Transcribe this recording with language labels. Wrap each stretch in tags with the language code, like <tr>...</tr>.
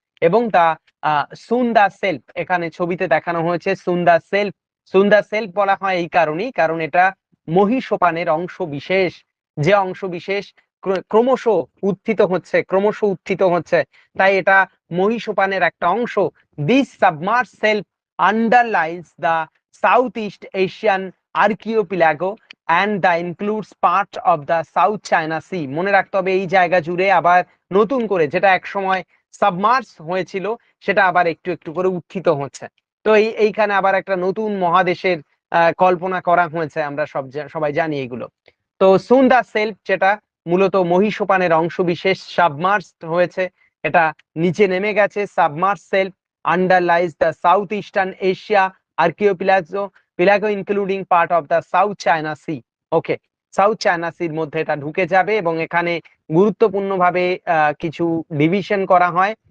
<bn>এবং তা সুন্দা সেল্ফ, এখানে ছবিতে দেখানো হয়েছে সুন্দা সেল্ফ বলা হয় এই কারণেই, কারণ এটা মহীসোপানের অংশ বিশেষ, যে অংশ বিশেষ ক্রমশ উত্থিত হচ্ছে, তাই এটা মহীসোপানের একটা অংশ।</bn> <en>This submerge shelf underlies the Southeast Asian archipelago and the includes part of the South China Sea.</en> <bn>মনে রাখতে হবে এই জায়গা জুড়ে আবার নতুন করে যেটা একসময় সাবমার্জ হয়েছিল সেটা আবার একটু একটু করে উত্থিত হচ্ছে। তো এইখানে আবার একটা নতুন মহাদেশের কল্পনা করা হয়েছে, আমরা সবাই জানি এগুলো। তো সুন্দা সেল্ফ যেটা মূলত মহীসোপানের অংশ বিশেষ সাবমার্জ হয়েছে, এটা নিচে নেমে গেছে।</bn> <en>Submerge shelf underlies the Southeastern Asia archipelago including part of the South China Sea.</en> <bn>Okay, south China সির মধ্যে এটা ঢুকে যাবে এবং এখানে গুরুত্বপূর্ণভাবে কিছু ডিভিশন করা হয়।</bn>